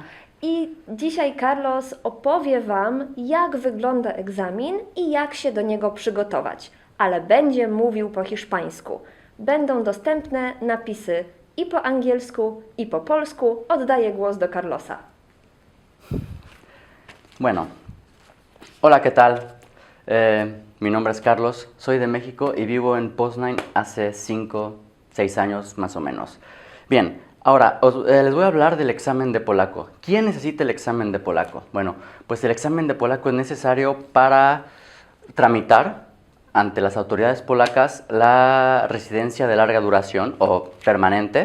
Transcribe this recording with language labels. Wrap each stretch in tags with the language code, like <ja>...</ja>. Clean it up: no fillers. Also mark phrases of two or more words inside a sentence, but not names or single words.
<pl>I dzisiaj Carlos opowie Wam, jak wygląda egzamin i jak się do niego przygotować. Ale będzie mówił po hiszpańsku. Będą dostępne napisy i po angielsku, i po polsku. Oddaję głos do Carlosa.</pl> <es>Bueno, hola, ¿qué tal? Mi nombre es Carlos, soy de México y vivo en Poznań hace 5, 6 años más o menos. Bien, ahora les voy a hablar del examen de polaco. ¿Quién necesita el examen de polaco? Bueno, pues el examen de polaco es necesario para tramitar ante las autoridades polacas la residencia de larga duración o permanente.</es>